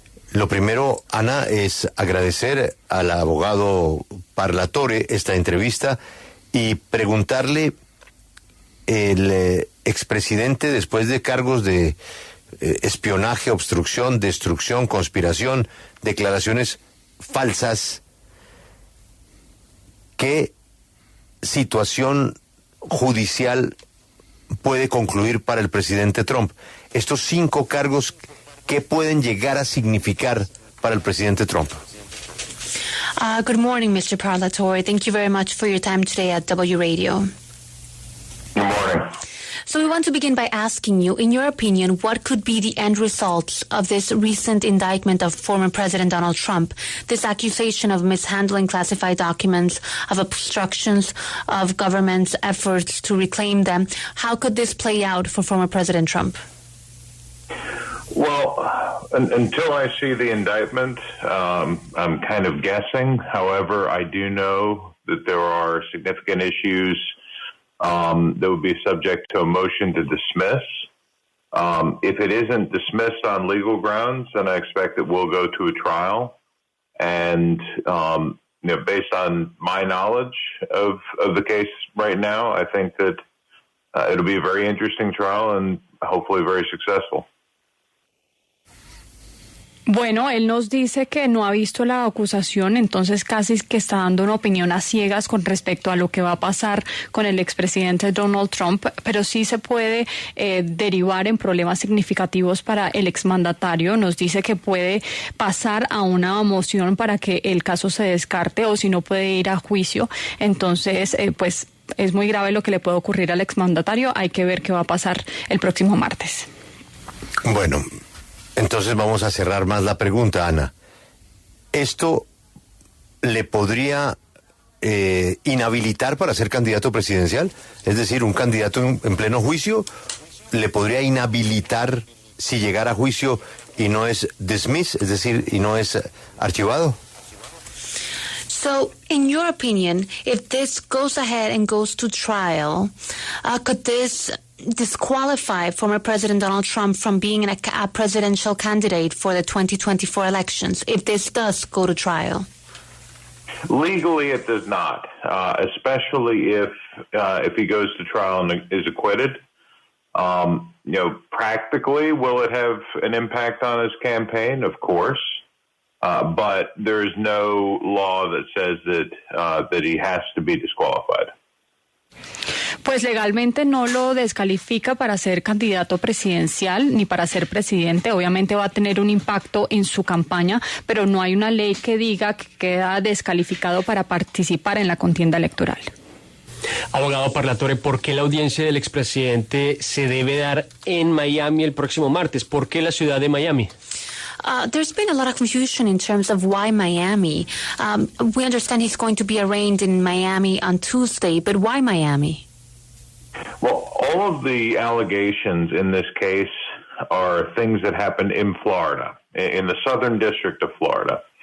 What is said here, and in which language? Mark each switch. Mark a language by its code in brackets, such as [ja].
[es] Lo primero, Ana, es agradecer al abogado Parlatore esta entrevista y preguntarle, el expresidente, después de cargos de espionaje, obstrucción, destrucción, conspiración, declaraciones falsas, ¿qué situación judicial puede concluir para el presidente Trump? Estos 5 cargos, ¿qué pueden llegar a significar para el presidente Trump? [en] Good morning, Mr. Parlatore. Thank you very much for your time today at W Radio. Good morning. So we want to begin by asking you, in your opinion, what could be the end results of this recent indictment of former President Donald Trump, this accusation of mishandling classified documents, of obstructions of government's efforts to reclaim them? How could this play out for former President Trump? Well, until I see the indictment, I'm kind of guessing. However, I do know that there are significant issues that would be subject to a motion to dismiss. If it isn't dismissed on legal grounds, then I expect it will go to a trial. And based on my knowledge of the case right now, I think that it'll be a very interesting trial and hopefully very successful. [es] Bueno, él nos dice que no ha visto la acusación, entonces casi que está dando una opinión a ciegas con respecto a lo que va a pasar con el expresidente Donald Trump, pero sí se puede derivar en problemas significativos para el exmandatario. Nos dice que puede pasar a una moción para que el caso se descarte o si no puede ir a juicio. Entonces, pues es muy grave lo que le puede ocurrir al exmandatario. Hay que ver qué va a pasar el próximo martes. Bueno, entonces vamos a cerrar más la pregunta, Ana. ¿Esto le podría inhabilitar para ser candidato presidencial? Es decir, un candidato en pleno juicio le podría inhabilitar si llegara a juicio y no es dismiss, es decir, y no es archivado. [en] So, in your opinion, if this goes ahead and goes to trial, could this disqualify former President Donald Trump from being a presidential candidate for the 2024 elections, if this does go to trial? Legally, it does not, especially if he goes to trial and is acquitted. Practically, will it have an impact on his campaign? Of course. But there is no law that says that he has to be disqualified. [es] Pues legalmente no lo descalifica para ser candidato presidencial ni para ser presidente. Obviamente va a tener un impacto en su campaña, pero no hay una ley que diga que queda descalificado para participar en la contienda electoral. Abogado Parlatore, ¿por qué la audiencia del expresidente se debe dar en Miami el próximo martes? ¿Por qué la ciudad de Miami? [en] There's been a lot of confusion in terms of why Miami. We understand he's going to be arraigned in Miami on Tuesday, but why Miami? Well, all of the allegations in this case are things that happened in Florida, in the Southern District of Florida.